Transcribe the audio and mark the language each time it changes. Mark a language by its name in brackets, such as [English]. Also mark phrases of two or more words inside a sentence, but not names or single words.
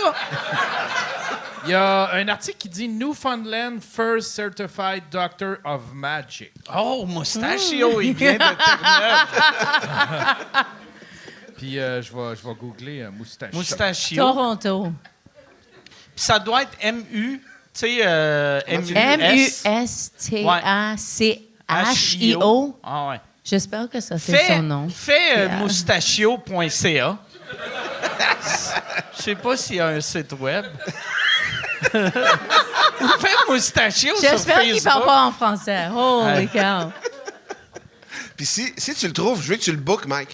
[French] Il y a un article qui dit [English] Newfoundland First Certified Doctor of Magic. [French] Oh, Moustachio, il vient de Terre-Neuve. Puis je vais googler Moustachio. Moustachio. Toronto. Puis ça doit être M-U, tu sais, M-U-S. M-U-S-T-A-C-H-I-O. Ah ouais. J'espère que ça, c'est son nom. Fais [English] Yeah. [French] moustachio.ca. Je sais pas s'il y a un site web. Ou fais Moustachio sur Facebook. J'espère qu'il parle pas en français. [English] Holy cow. [French] Puis si tu le trouves, je veux que tu le bookes, Mike.